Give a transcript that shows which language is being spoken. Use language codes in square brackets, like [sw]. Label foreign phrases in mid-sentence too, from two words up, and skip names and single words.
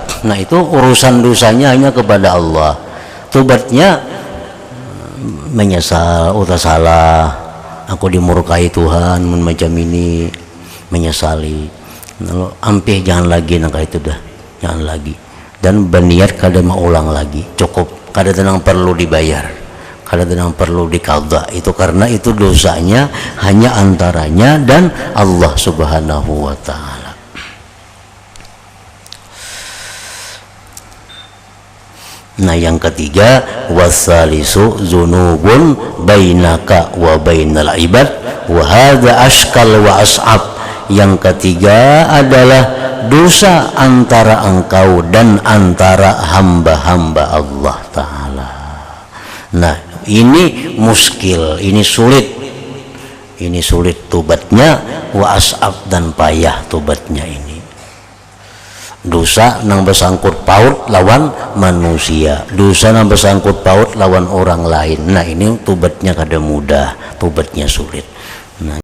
[id] Nah, itu urusan dosanya hanya kepada Allah. Tobatnya menyesal, salah, aku dimurkai Tuhan macam ini, menyesali. [bjn] Lalu ampih, jangan lagi nangka itu dah, jangan lagi, dan berniat kada mau ulang lagi. Cukup, kada tenang perlu dibayar, kada tenang perlu dikadha. [id] Itu karena itu dosanya hanya antaranya dan Allah [ar] سبحانه وتعالى. [id] Nah, yang ketiga, [ar] والثالث ذنوب بينك وبين العباد وهذا أشكل وأصعب. [id] Yang ketiga adalah dosa antara engkau dan antara hamba-hamba Allah Ta'ala. Nah, ini muskil, ini sulit tobatnya, [ar] وأصعب, [id] dan payah tobatnya ini. [bjn] Dosa nang bersangkut paut lawan manusia, dosa nang bersangkut paut lawan orang lain. Nah, ini tobatnya kada mudah, tobatnya sulit. Nah,